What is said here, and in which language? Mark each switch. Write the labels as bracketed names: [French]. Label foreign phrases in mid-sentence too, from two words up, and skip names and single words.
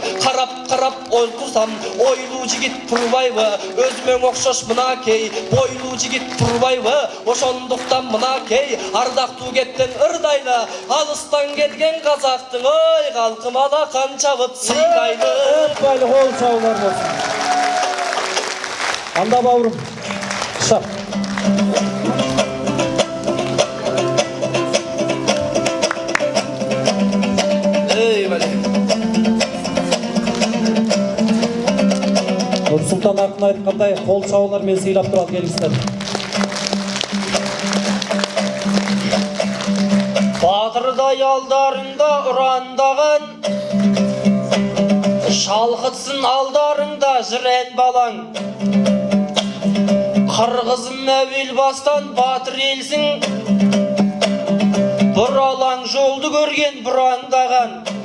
[Kyrgyz] Карап ойкусам, ойлуу жигит турбайбы, өзүмө окшош мынакей бойлуу жигит турбайбы. Ошондуктан мынакей ардактуу кептен ырдайлы, алыстан келген казактың ой калкым алакан чабып сыйгайлы. Бали болсаңдар болсын. Анда бауырым, шап. Нурсултан акын айткандай кол чабуулар мен сыйлап турат, келиңиздер. [Kazakh] Батырдай алдарыңда ұрандаған, шалқытсын алдарыңда жүрен балаң. Қырғызым әуел бастан батыр елсің, бұралаң жолды көрген бұрандаған.